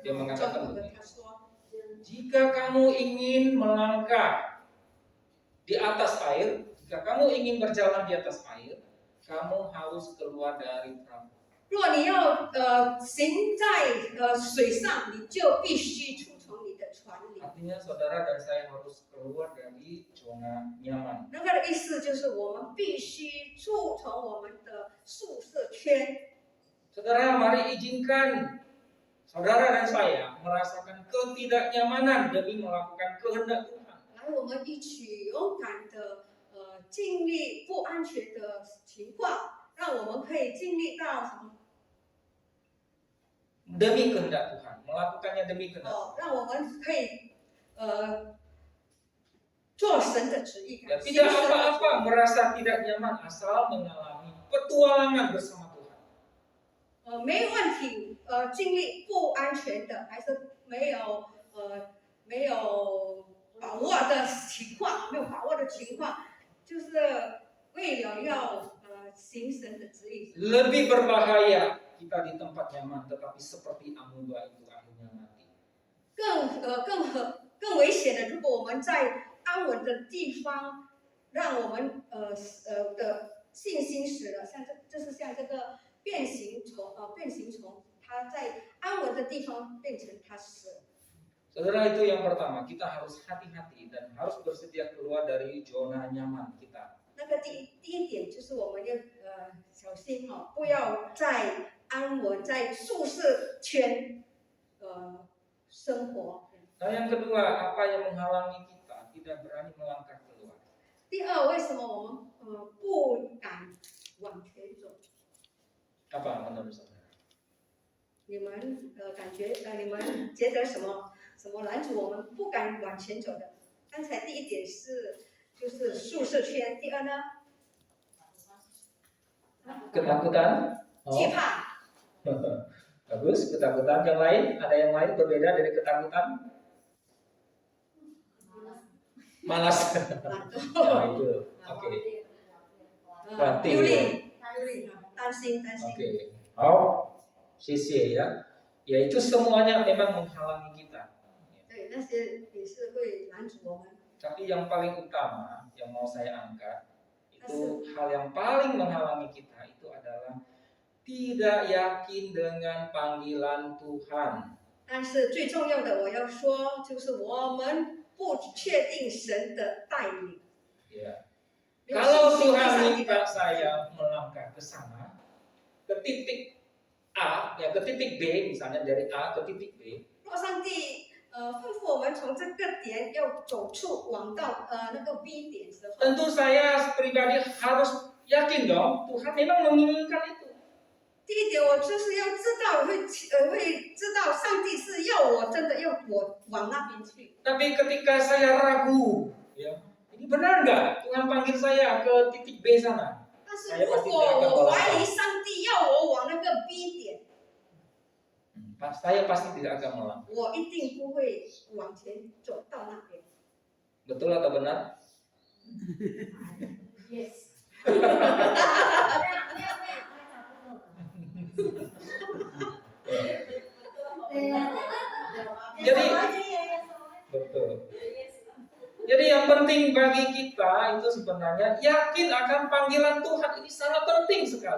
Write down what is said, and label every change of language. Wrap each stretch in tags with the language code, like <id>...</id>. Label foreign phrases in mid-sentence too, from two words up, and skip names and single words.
<id>dia mengatakan John Ortberg begini,</id> <zh>他说，</zh> <id>jika kamu ingin melangkah di atas air, jika kamu ingin berjalan di atas air, kamu harus keluar dari perahu.</id> <zh>如果你要行在水上，你就必须出从你的船里。</zh> <id>Artinya saudara dan saya harus keluar dari zona nyaman.</id> <zh>那个的意思就是我们必须出从我们的宿舍圈。</zh> <id>Saudara, mari izinkan saudara dan saya merasakan ketidaknyamanan demi melakukan kehendak Tuhan.</id> <zh>来，我们一起勇敢的经历不安全的情况，让我们可以经历到什么？</zh> <id>Demi kehendak Tuhan, melakukannya demi kehendak Tuhan.</id> <zh>让我们可以做神的旨意。</zh> <id>Ya, tidak apa-apa merasa tidak nyaman asal mengalami petualangan bersama Tuhan.</id> <zh>没问题，经历不安全的，还是没有把握的情况，没有把握的情况，就是为了要行神的旨意。</zh> <id>Lebih berbahaya kita di tempat nyaman, tetapi seperti amuba itu akhirnya mati.</id> <zh>更危险的，如果我们在安稳的地方，让我们的信心死了，像就是像这个变形虫，它在安稳的地方变成它死了。</zh> <id>Saudara, itu yang pertama, kita harus hati-hati dan harus bersedia keluar dari zona nyaman kita.</id> <zh>那个第一点就是我们要小心哦，不要在安稳在舒适圈生活。</zh> <id>Nah, yang kedua, apa yang menghalangi kita tidak berani melangkah keluar?</id> <zh>第二，为什么我们不敢往前走？ Apa menurut saudara? 你们你们觉得什么拦阻我们不敢往前走的？刚才第一点就是舒适圈，第二呢？</zh> <id>Ketakutan?</id> <zh>惧怕。</zh> <id>Bagus, ketakutan. Yang lain, ada yang lain berbeda dari ketakutan? Malas. Nah, itu. Oke.</id> <zh>忧虑，担心。</zh> <id>Oke. Oh, sisi ya. Yaitu semuanya memang menghalangi kita.</id> <zh>对，那些也是会拦阻我们。</zh> <id>Tapi yang paling utama yang mau saya angkat itu hal yang paling menghalangi kita itu adalah tidak yakin dengan panggilan Tuhan.</id> <zh>但是最重要的，我要说，就是我们不确定神的带领。</zh> <id>Ya. Kalau Tuhan minta saya melangkah ke sana, ke titik A, ya ke titik B, misalnya dari A ke titik B,</id> <zh>若上帝吩咐我们从这个点要走出往到那个 B 点时候，</zh> <id>tentu saya pribadi harus yakin dong Tuhan memang menginginkan itu.</id> <zh>第一点我就是要知道会知道上帝是要我真的要我往那边去。</zh> <id>Tapi ketika saya ragu, ya, ini benar nggak Tuhan panggil saya ke titik B sana?</id> <zh>但是如果我怀疑上帝要我往那个 B 点，</zh> <id>Saya pasti tidak akan melangkah.</id> <zh>我一定不会往前走到那边。</zh> <id>Betul atau benar? Yes. Jadi betul. Jadi yang penting bagi kita itu sebenarnya yakin akan panggilan Tuhan, ini sangat penting sekali.</id>